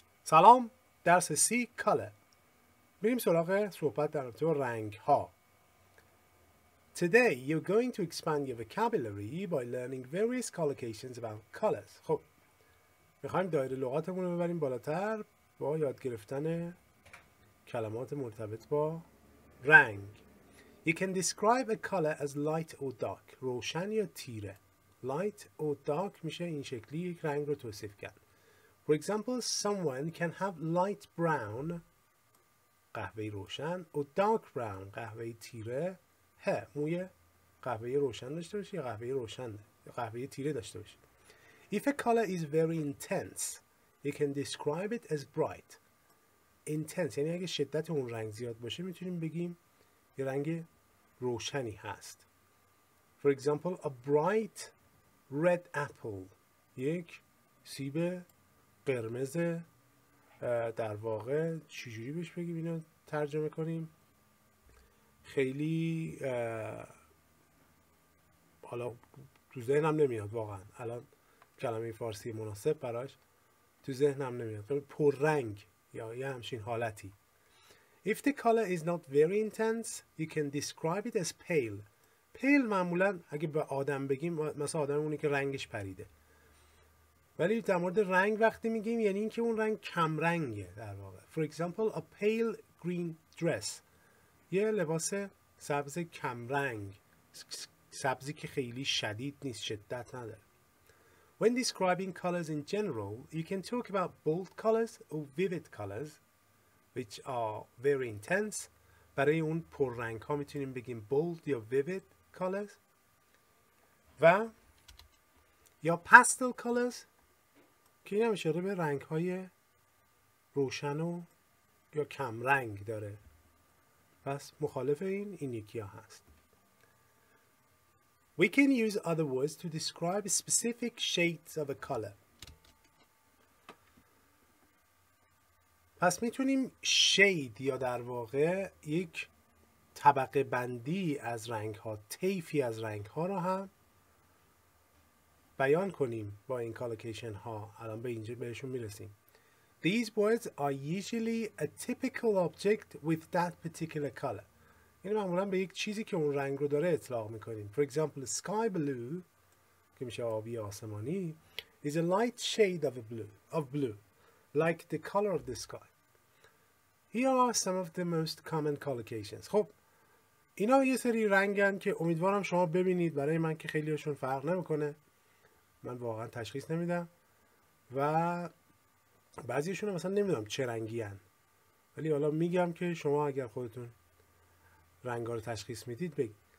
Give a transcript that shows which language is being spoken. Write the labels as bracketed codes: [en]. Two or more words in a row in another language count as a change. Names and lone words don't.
[fa] سلام، درس سی کاله. بریم سراغ صحبت در رابطه با رنگ ها. [en] Today you're going to expand your vocabulary by learning various collocations about colors. [fa] خب میخوایم دایره لغاتمون رو ببریم بالاتر با یاد گرفتن کلمات مرتبط با رنگ. [en] You can describe a color as light or dark. [fa] روشن یا تیره. [en] Light or dark [fa] میشه این شکلی یک رنگ رو توصیف کرد. [en] For example, someone can have light brown [fa] قهوه‌ای روشن [en] or dark brown [fa] قهوه‌ای تیره hair موی قهوه‌ای روشن داشته باشه یا قهوه‌ای روشن یا قهوه‌ای تیره داشته باشه. [en] If a color is very intense, you can describe it as bright. [fa] Intense یعنی اگه شدت اون رنگ زیاد باشه میتونیم بگیم یه رنگ روشنی هست. [en] For example, a bright red apple [fa] یک سیب قرمز در واقع چجوری بهش بگیم اینو ترجمه کنیم خیلی حالا تو ذهنم نمیاد واقعا الان کلمه فارسی مناسب براش تو ذهنم نمیاد خیلی پررنگ یا یه همچین حالتی. [en] If the color is not very intense you can describe it as pale. [fa] pale معمولا اگه به آدم بگیم مثلا آدم اونی که رنگش پریده، ولی در مورد رنگ وقتی میگیم یعنی اینکه اون رنگ کم رنگه در واقع. [en] For example, a pale green dress [fa] یه لباس سبز کم رنگ، سبزی که خیلی شدید نیست، شدت نداره. [en] When describing colors in general, you can talk about bold colors or vivid colors which are very intense. [fa] برای اون پررنگ ها میتونیم بگیم bold یا [en] vivid colors [fa] و یا pastel colors که این هم اشاره به رنگ های روشن و یا کم رنگ داره. پس مخالف این یکی ها هست. [en] We can use other words to describe specific shades of a color. [fa] پس میتونیم شید یا در واقع یک طبقه بندی از رنگ ها، طیفی از رنگ ها رو هم بیان کنیم با این کالوکیشن ها. الان به اینجا بهشون میرسیم. [en] These words are usually a typical object with that particular color. [fa] یعنی معمولا به یک چیزی که اون رنگ رو داره اطلاق میکنیم. [en] For example, sky blue [fa] که میشه آبی آسمانی [en] is a light shade of blue like the color of the sky. Here are some of the most common collocations. [fa] خب اینا یه سری رنگن که امیدوارم شما ببینید. برای من که خیلی هاشون فرق نمیکنه، من واقعا تشخیص نمیدم و بعضیشون مثلا نمیدونم چه رنگی هن. ولی حالا میگم که شما اگر خودتون رنگا رو تشخیص میدید بگید.